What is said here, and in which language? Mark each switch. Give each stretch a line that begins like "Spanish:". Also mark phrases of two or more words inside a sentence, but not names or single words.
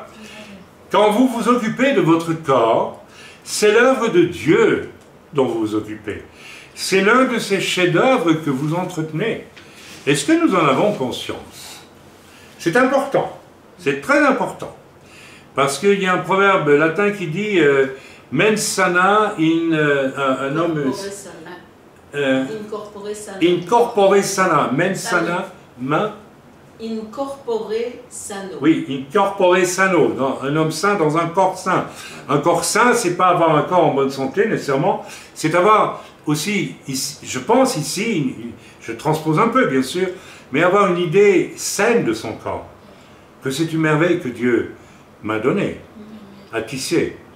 French: Quand vous vous occupez de votre corps, c'est l'œuvre de Dieu dont vous vous occupez. C'est l'un de ces chefs-d'œuvre que vous entretenez. Est-ce que nous en avons conscience? C'est important, c'est très important. Parce qu'il y a un proverbe latin qui dit
Latin: mens sana
French: un homme...
Latin: Incorpore sano. Incorpore sana. Mens sana, main. Incorpore sano. Oui, incorpore sano.
French: Un homme sain dans un corps sain. Un corps sain, c'est pas avoir un corps en bonne santé nécessairement, c'est avoir aussi, je pense ici, je transpose un peu bien sûr, mais avoir une idée saine de son corps. Que c'est une merveille que Dieu m'a donnée, à tisser.